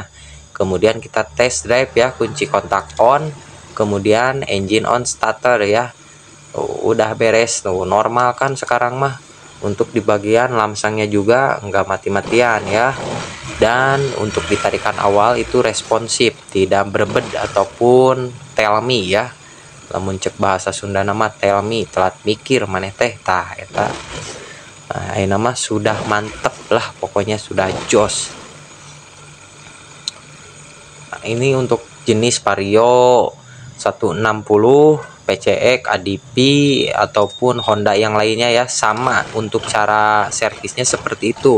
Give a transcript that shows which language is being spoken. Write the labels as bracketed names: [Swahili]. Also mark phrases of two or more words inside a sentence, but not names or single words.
[Indonesian] Kemudian kita [English] test drive [Indonesian] ya, kunci kontak on, kemudian [English] engine on [Indonesian] starter ya. Udah beres tuh, normal kan sekarang mah. Untuk di bagian lamsangnya juga nggak mati-matian ya. Dan untuk ditarikan awal itu responsif, tidak berbed ataupun [English] tell me [Indonesian] ya. [Sundanese] Lamun cek bahasa Sunda nama [English] tell me, [Sundanese] telat mikir maneh teh tah eta. [Indonesian] Nah, ini nama sudah mantep lah, pokoknya sudah jos. Nah, ini untuk jenis Vario 160 PCX, ADP ataupun Honda yang lainnya ya, sama untuk cara servisnya seperti itu.